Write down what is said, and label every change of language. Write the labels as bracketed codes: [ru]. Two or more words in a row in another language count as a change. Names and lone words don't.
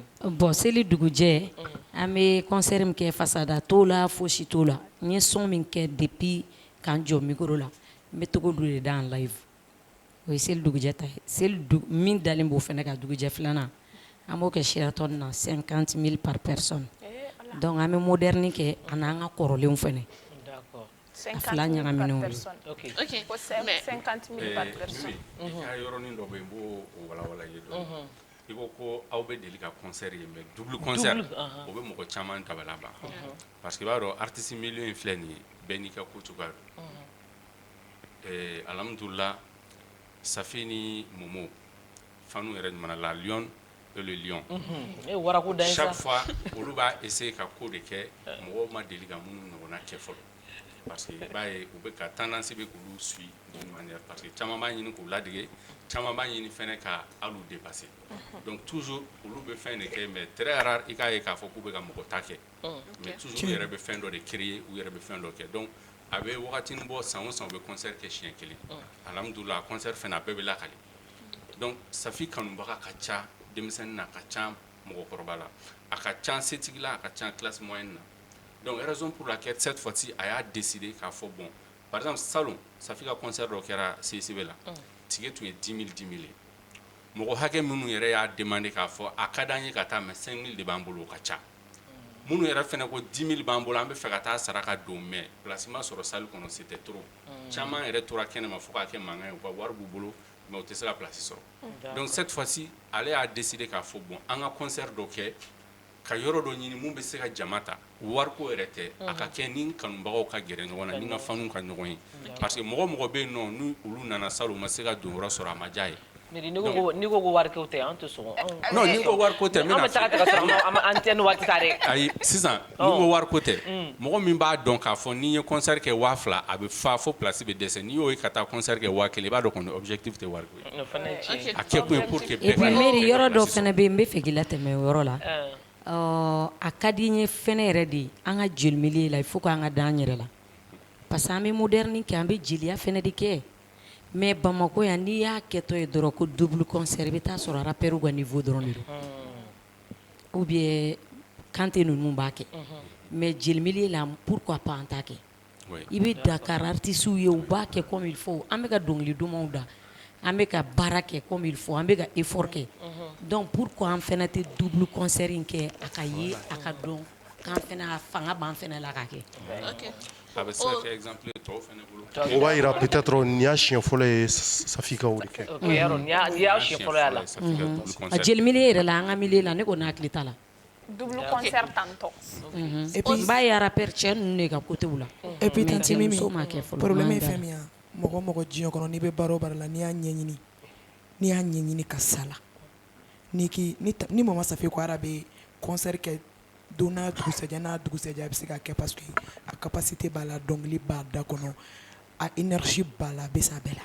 [bm] bon seli dugujɛ an bɛ concert min kɛ fasada t'o la fosi t'o la n ye son min kɛ depuis k'an jɔ micro la n bɛ togo dɔ de da [fr] en live [bm] o ye seli dugujɛ ta ye seli min dalen b'o fɛnɛ kan dugujɛ filanan an b'o kɛ Sheraton na 50,000 [fr] par personne [bm] donc an bɛ moderne kɛ a n'an ka kɔrɔlenw fɛnɛ a fila ɲagaminen ye [fr] 50,000 par personne [bm] i ka yɔrɔnin dɔ bɛ yen n b'o walawala i ye dɔɔni i ko ko aw bɛ deli ka concert ye [fr] mais double concert [bm] o bɛ mɔgɔ caman dabala ban [fr] parce que [bm] i b'a dɔn [fr] artiste milieu [bm] in filɛ nin ye bɛɛ n'i ka ko cogoya don alhamdulillah Safi ni Momo fanu yɛrɛ ɲuman la [fr] Lion et le Lion chaque fois [bm] olu b'a essayer ka ko de kɛ mɔgɔw ma deli ka minnu ɲɔgɔnna kɛ fɔlɔ [fr] parce que [bm] i b'a ye u bɛ ka tendance bɛ k'olu [fr] suit d'une manière parce que [bm] caman b'a ɲini k'u ladege caman b'a ɲini fɛnɛ ka hali dépasser [fr] donc toujours [bm] olu bɛ fɛn de kɛ [fr] mais très rare [bm] i k'a ye k'a fɔ k'u bɛ ka mɔgɔ ta kɛ [fr] mais toujours [bm] u yɛrɛ bɛ fɛn dɔ de créer u yɛrɛ bɛ fɛn dɔ kɛ donc a bɛ wagatinin bɔ san o san u bɛ concert kɛ siɲɛ kelen alhamdulillah concert fɛnɛ a bɛɛ bɛ lakale donc Safi kanubaga ka ca denmisɛnnin na a ka ca mɔgɔkɔrɔba la a ka ca setigi la a ka ca [fr] classe moyenne [bm] na [fr] donc raison pour laquelle cette fois-ci [bm] a y'a décidé k'a fɔ [fr] bon par exemple salon [bm] Safi ka concert dɔ kɛra CCB la tige tun ye 10 000 ye mɔgɔ hakɛ minnu yɛrɛ y'a demandé k'a fɔ a ka d'an ye ka taa mais 5 000 de b'an bolo o ka ca minnu yɛrɛ fɛnɛ ko 10 000 b'an bolo an bɛ fɛ ka taa saraka don [fr] mais place [bm] ma sɔrɔ salle kɔnɔ [fr] c'était trop [bm] caman yɛrɛ tora kɛnɛma fo k'a kɛ mankan ye u ka wari b'u bolo mais u tɛ se ka place sɔrɔ [fr] donc cette fois-ci [bm] ale y'a décidé k'a fɔ bon an ka concert dɔ kɛ ka yɔrɔ dɔ ɲini mun bɛ se ka jama ta wariko yɛrɛ tɛ a ka kɛ ni kanubagaw ka gɛrɛ ɲɔgɔn na ni ka fanu ka ɲɔgɔn ye [fr] parce que [bm] mɔgɔ mɔgɔ bɛ yen nɔ ni olu nana salle u ma se ka don yɔrɔ sɔrɔ a ma diya ye n'i ko ko wariko tɛ an tɛ sɔn non n'i ko wariko tɛ n bɛna fɔ an bɛ sɔrɔ an tɛ ni waati ta dɛ ayi sisan n'i ko wariko tɛ mɔgɔ min b'a dɔn k'a fɔ n'i ye concert kɛ 2000 a bɛ fa fo place bɛ dɛsɛ n'i y'o ye ka taa concert kɛ 1000 i b'a dɔn kɔni objectif tɛ wariko ye a kɛ kun ye [fr] pour que et puis [bm] Mary yɔrɔ dɔ fɛnɛ bɛ yen n bɛ fɛ k'i latɛmɛ o yɔrɔ la a ka di n ye fɛnɛ yɛrɛ de an ka jeli milieu la [fr] il faut [bm] k'an ka da an yɛrɛ la [fr] parce que [bm] an bɛ moderne kɛ an bɛ jeliya fɛnɛ de kɛ mais Bamako yan n'i y'a kɛtɔ ye dɔrɔn ko [fr] double concert [bm] i bɛ taa sɔrɔ rappeurs ka niveau dɔrɔn de don [fr] ou bien [bm] Kante ninnu b'a kɛ mais jeli milieu la [fr] pourquoi pas [bm] an t'a kɛ i bɛ Dakar artistes ye u b'a kɛ [fr] comme il faut [bm] an bɛ ka dɔnkili dumanw da an bɛ ka baara kɛ [fr] comme il faut [bm] an bɛ ka effort kɛ [fr] donc pourquoi [bm] an fɛnɛ tɛ [fr] double concert [bm] in kɛ a ka ye a ka dɔn k'an fɛnɛ fanga b'an fɛnɛ la ka kɛ. A bɛ se ka kɛ exemple ye tɔw fɛnɛ bolo. O b'a yira peut-être nin y'a siɲɛ fɔlɔ ye Safi ka o de kɛ. Ok, yɔrɔ nin y'a siɲɛ fɔlɔ y'a la. A jeli milieu yɛrɛ la an ka milieu la ne ko n'hakili t'a la. [fr] Double concert tantôt. Et puis [bm] n b'a ye rappeur cɛ ninnu de ka côté la. [fr] Et puis tanti Mimi, [bm] muso ma kɛ fɔlɔ. problème ye fɛn min ye mɔgɔ mɔgɔ diɲɛ kɔnɔ n'i bɛ baara o baara la n'i y'a ɲɛɲini ka sala ni Mama Safi ko ara bɛ concert kɛ don n'a dugusɛjɛ a bɛ se ka kɛ [fr] parce que [bm] a capacité b'a la dɔnkili b'a da kɔnɔ a énergie b'a la a bɛ s'a bɛɛ la.